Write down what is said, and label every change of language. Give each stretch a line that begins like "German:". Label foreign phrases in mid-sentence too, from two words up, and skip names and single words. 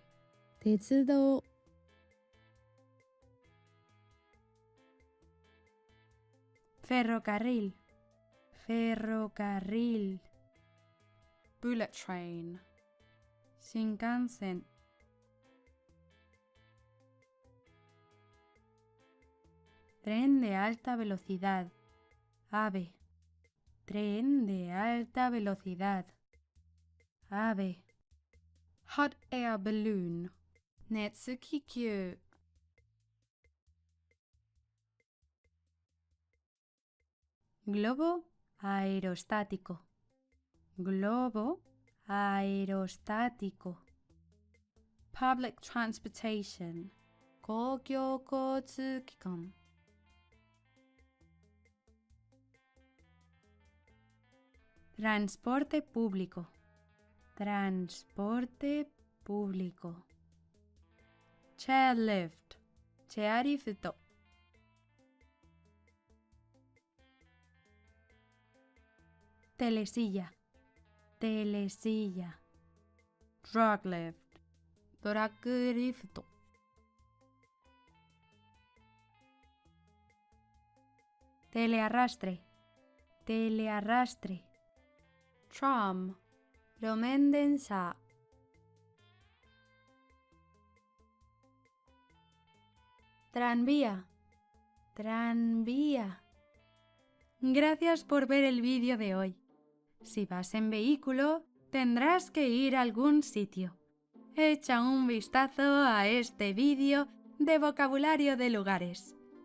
Japanese: 鉄道、
Spanish: ferrocarril, ferrocarril,
English: bullet train, Shinkansen,
Spanish: tren de alta velocidad, AVE, tren de alta velocidad, AVE,
English: hot air balloon, Netsukikyu,
Spanish: globo aerostático, globo aerostático,
English: public transportation,
Japanese: 公共交
Spanish: 通機関、transporte público, transporte público, chairlift,
Japanese: チェアリフト、telesilla,
Spanish: telesilla,
English: drag lift,
Spanish: ドラッグリフト、telearrastre, telearrastre, tram, 路面電車、tranvía, tranvía. Gracias por ver el vídeo de hoy. Si vas en vehículo, tendrás que ir a algún sitio. Echa un vistazo a este vídeo de vocabulario de lugares.